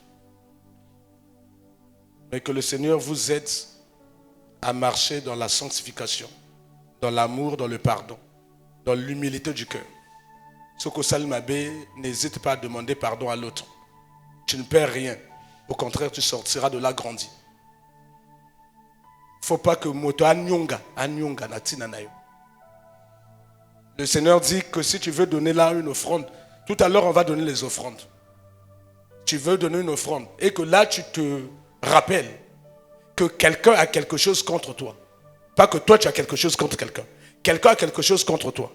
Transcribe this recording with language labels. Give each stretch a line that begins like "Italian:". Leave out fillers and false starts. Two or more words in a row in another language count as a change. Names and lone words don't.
French: Mais que le Seigneur vous aide à marcher dans la sanctification, dans l'amour, dans le pardon, dans l'humilité du cœur. Ce que Salmabé, n'hésite pas à demander pardon à l'autre. Tu ne perds rien. Au contraire, tu sortiras de là grandi. Il ne faut pas que
Lingala: moto anyonga natina nayo.
French: Le Seigneur dit que si tu veux donner là une offrande, tout à l'heure on va donner les offrandes. Tu veux donner une offrande et que là tu te rappelles que quelqu'un a quelque chose contre toi. Pas que toi tu as quelque chose contre quelqu'un. Quelqu'un a quelque chose contre toi.